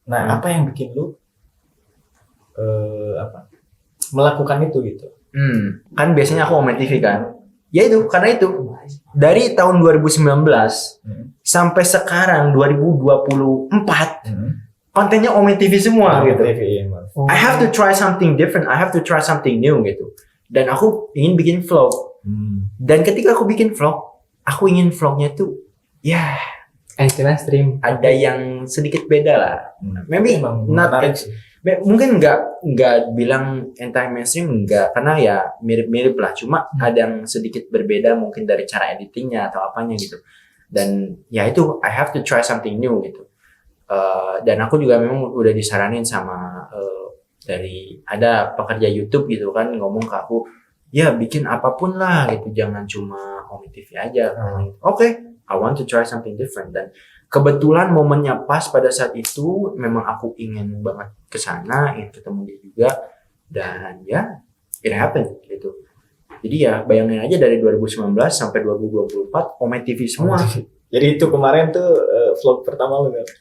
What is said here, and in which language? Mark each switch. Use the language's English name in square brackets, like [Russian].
[Indonesian] Nah apa yang bikin lu melakukan itu gitu? Kan biasanya aku Omet TV kan. Ya itu, karena itu dari tahun 2019 sampai sekarang 2024 kontennya Omet TV semua gitu. [English] I have to try something different, I have to try something new gitu. [Indonesian] Dan aku ingin bikin vlog. Dan ketika aku bikin vlog, aku ingin vlognya tuh ya Mainstream. ada yang sedikit beda lah. [English] Maybe [Indonesian] Emang [English] not [Indonesian] menarik sih. mungkin nggak bilang anti mainstream, enggak, karena ya mirip-mirip lah, cuma ada yang sedikit berbeda mungkin dari cara editingnya atau apanya gitu. Dan ya itu [English] I have to try something new [Indonesian] gitu. Dan aku juga memang udah disaranin sama dari ada pekerja YouTube gitu kan, ngomong ke aku, ya bikin apapun lah gitu, jangan cuma Omet TV aja. [English] Oke, I want to try something different. [Indonesian] Dan kebetulan momennya pas pada saat itu, memang aku ingin banget kesana, ingin ketemu dia juga, dan ya [English] it happened [Indonesian] gitu. Jadi ya bayangin aja dari 2019 sampai 2024 Omet TV semua. Jadi itu kemarin tuh vlog pertama lu kan?